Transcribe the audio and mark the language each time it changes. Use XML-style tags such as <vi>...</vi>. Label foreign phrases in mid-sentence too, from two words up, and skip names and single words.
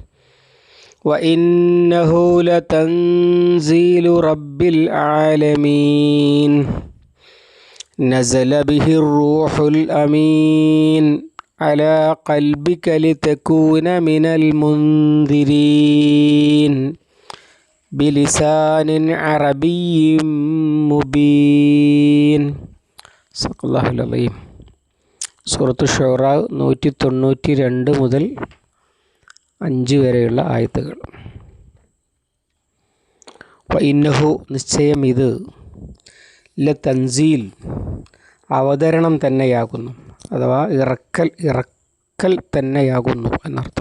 <ar>وإنه لتنزيل رب العالمين نزل به الروح الأمين على قلبك لتكون من المنذرين بلسان عربي മുബീൻ. صل الله العليم.</ar> <ml>സൂറത്ത് ഷുറ 192 മുതൽ 5 വരെയുള്ള ആയത്തുകൾ. വഇന്നഹു നിശ്ചയം ഇത് ലതൻസീൽ അവതരണം തന്നെയാകുന്നു, അഥവാ ഇറക്കൽ തന്നെയാകുന്നു എന്നർത്ഥം.</ml>